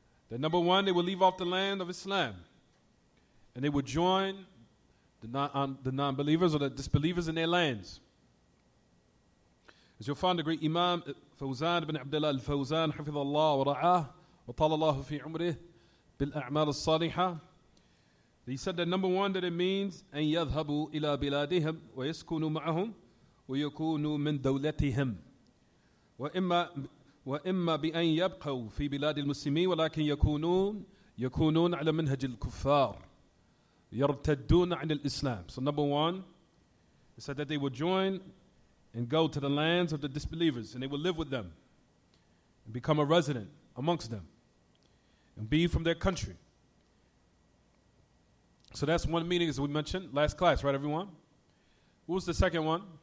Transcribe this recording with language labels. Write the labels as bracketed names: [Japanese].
[English] That number one, they will leave off the land of Islam, and they will join the non-believers or the disbelievers in their lands. As you'll find the great Imam Fawzan ibn Abdullah al-Fawzan [Arabic] حفظ الله ورعاه وطال الله في عمره بالأعمال الصالحة. [English] He said that number one, that it means [Arabic] أن يذهبوا إلى بلادهم ويسكنوا معهم ويكونوا من دولتهم وإما بأن يبقوا في بلاد المسلمين ولكن يكونون على منهج الكفار يرتدون عن الإسلام. [English] So number one, it said that they would join and go to the lands of the disbelievers, and they would live with them and become a resident amongst them and be from their country. So that's one meaning, as we mentioned last class, right, everyone? What was the second one?